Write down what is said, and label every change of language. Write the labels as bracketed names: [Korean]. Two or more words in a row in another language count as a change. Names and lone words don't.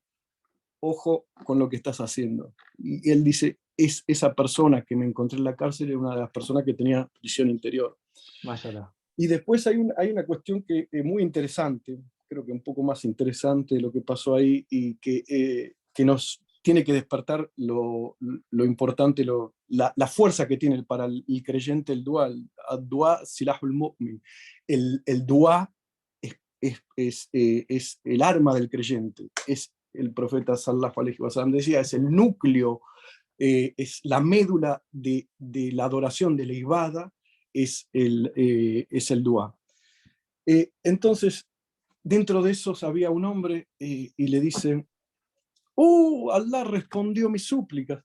[Spanish] Ojo con lo que estás haciendo. Y él dice, esa persona que me encontré en la cárcel era una de las personas que tenía prisión interior. Mashallah. Y después hay una cuestión que es muy interesante, creo que un poco más interesante de lo que pasó ahí y que nos tiene que despertar lo importante, la fuerza que tiene para el creyente el dua. [Arabic] الدعاء سلاح المؤمن. [Spanish] El dua es el arma del creyente. Es el profeta [Arabic] صلى الله عليه وسلم [Spanish] decía, es el núcleo, es la médula de la adoración, de la ibada, es el dua. Entonces, dentro de esos había un hombre y le dice, Allah respondió mis súplicas.